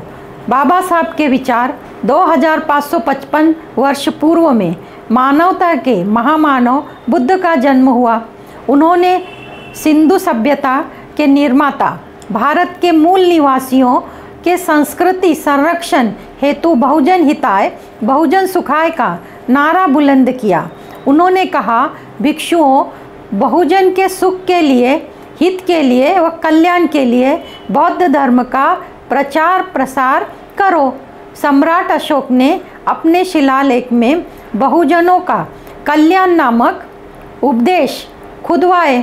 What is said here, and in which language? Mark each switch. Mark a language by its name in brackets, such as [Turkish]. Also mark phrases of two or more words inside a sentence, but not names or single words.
[Hindi] बाबा साहब के विचार 2555 वर्ष पूर्व में मानवता के महामानव बुद्ध का जन्म हुआ। उन्होंने सिंधु सभ्यता के निर्माता, भारत के मूल निवासियों के संस्कृति संरक्षण हेतु [Pali] बहुजन हिताय बहुजन सुखाय [Hindi] का नारा बुलंद किया। उन्होंने कहा, भिक्षुओं, बहुजन के सुख के लिए, हित के लिए व कल्याण के लिए बौद्ध धर्म का प्रचार प्रसार करो। सम्राट अशोक ने अपने शिलालेख में बहुजनों का कल्याण नामक उपदेश खुदवाए।